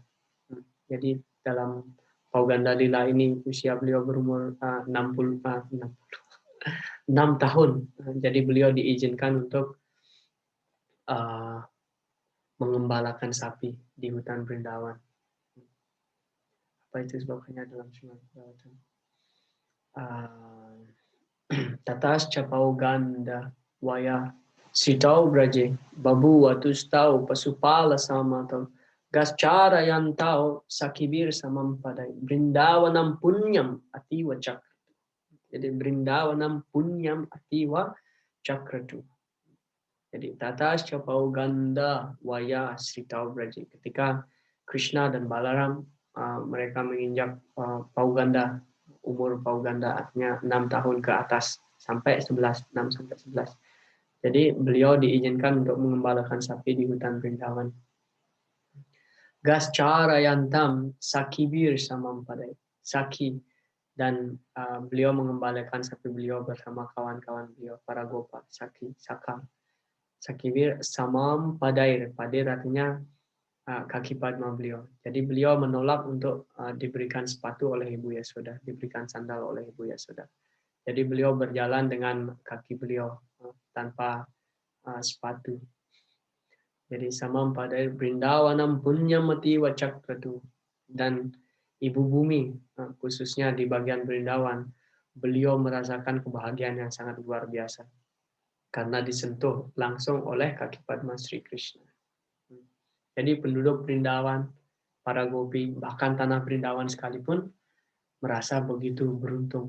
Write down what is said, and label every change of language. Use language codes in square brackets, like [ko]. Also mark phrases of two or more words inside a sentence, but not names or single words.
[id] Jadi dalam Pauganda Lila ini usia beliau berumur 6 tahun. Jadi beliau diizinkan untuk mengembalakan sapi di hutan Brindawan. Apa itu sebabnya dalam Srimad Bhagavatam? [sa] ततश्च पौगण्डवयःश्रितौ व्रजे बभूवतुस्तौ पशुपालसम्मतौ गाश्चारयन्तौ सखिभिः समं पदैर्वृन्दावनं पुण्यमतीव चक्र. Jadi वृन्दावनं पुण्यमतीव चक्रतुः. Jadi ततश्च पौगण्डवयःश्रितौ व्रजे. [id] Ketika Krishna dan Balaram mereka menginjak Pauganda, umur Pauganda artinya 6 tahun ke atas sampai 11, 6 sampai 11. Jadi beliau diizinkan untuk mengembalakan sapi di hutan Brindawan. [sa] गाश्चारयन्तौ सखिभिः समं पदैः. [id] Saki dan beliau mengembalakan sapi beliau bersama kawan-kawan beliau para gopa, saki, saka. [sa] सखिभिः समं पदैः. [id] Padair artinya kaki Padma beliau. Jadi beliau menolak untuk diberikan sepatu oleh Ibu Yasoda, diberikan sandal oleh Ibu Yasoda. Jadi beliau berjalan dengan kaki beliau tanpa sepatu. [sa] Jadi समं पदैर्वृन्दावनं पुण्यमतीव चक्रतुः. [id] Dan Ibu Bumi, khususnya di bagian Brindawan, beliau merasakan kebahagiaan yang sangat luar biasa karena disentuh langsung oleh kaki Padma Sri Krishna. Jadi penduduk Brindawan, para gopi, bahkan tanah Brindawan sekalipun merasa begitu beruntung.